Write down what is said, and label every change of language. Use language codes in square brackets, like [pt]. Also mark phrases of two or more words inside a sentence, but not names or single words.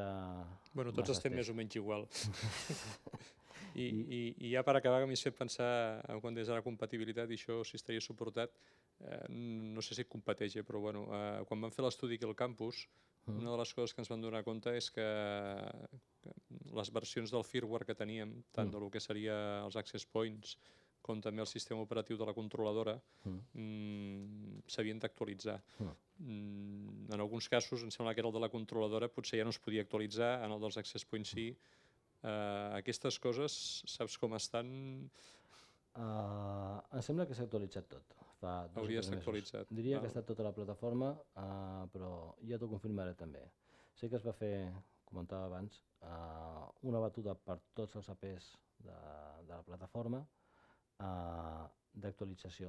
[ca] Bueno, tots estem més o menys igual. I ja per acabar, que m'hi has fet pensar quan des de la compatibilitat i això si estaria suportat, no sé si competeix, però bueno, quan vam fer l'estudi aquí al campus, una de les coses que ens vam donar compte és que les versions del firmware que teníem, tant del que seria els [en] access points [ca] com també el sistema operatiu de la controladora, s'havien d'actualitzar. En alguns casos, em sembla que era el de la controladora, potser ja no es podia actualitzar, en el dels [en] access points [ca] sí. Aquestes coses, saps com estan? Em sembla que s'ha actualitzat tot. Hauria d'estar actualitzat. Diria que ha estat tota la plataforma, però ja t'ho confirmaré també. Sé que es va fer, comentava abans, una batuda per tots els APs de la plataforma d'actualització.